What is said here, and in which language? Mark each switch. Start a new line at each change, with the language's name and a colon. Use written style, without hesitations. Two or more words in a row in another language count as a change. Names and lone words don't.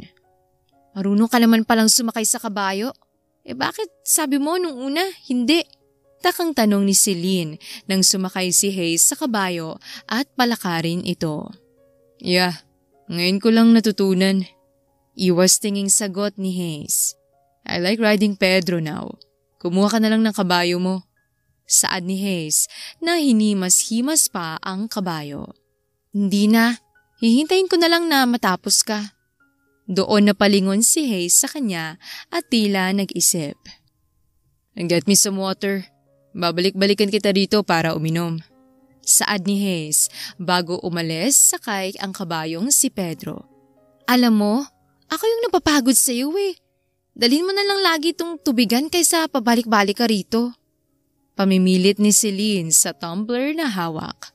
Filipino: "Marunong ka naman palang sumakay sa kabayo. Bakit sabi mo nung una, hindi?" Takang tanong ni Celine nang sumakay si Hayes sa kabayo at palakarin ito. "Yeah, ngayon ko lang natutunan." Iwas tinging sagot ni Hayes.
English: "I like riding Pedro now.
Filipino: Kumuha ka na lang ng kabayo mo." Saad ni Hayes na hinimas-himas pa ang kabayo. "Hindi na, hihintayin ko na lang na matapos ka." Doon napalingon si Hayes sa kanya at tila nag-isip.
English: "Get me some water.
Filipino: Babalik-balikan kita dito para uminom." Saad ni Hayes bago umalis sakay ang kabayong si Pedro. "Alam mo, ako yung napapagod sa iyo eh. Dalhin mo na lang lagi itong tubigan kaysa pabalik-balik ka rito." Pamimilit ni Celine sa tumbler na hawak.